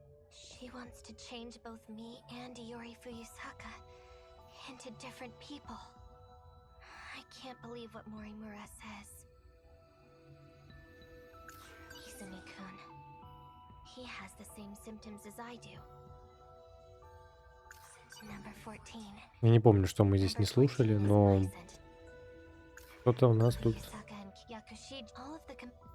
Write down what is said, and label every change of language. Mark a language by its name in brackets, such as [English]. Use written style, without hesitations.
[English] She wants to change both me and Iori Fuyusaka into different people. I can't believe what Morimura says. Izumi-kun. He has the same symptoms as I do. Number 14. [Russian] Я не помню, что мы здесь не слушали, но что-то у нас тут... [English] Fuyusaka and Kyakushi, all of the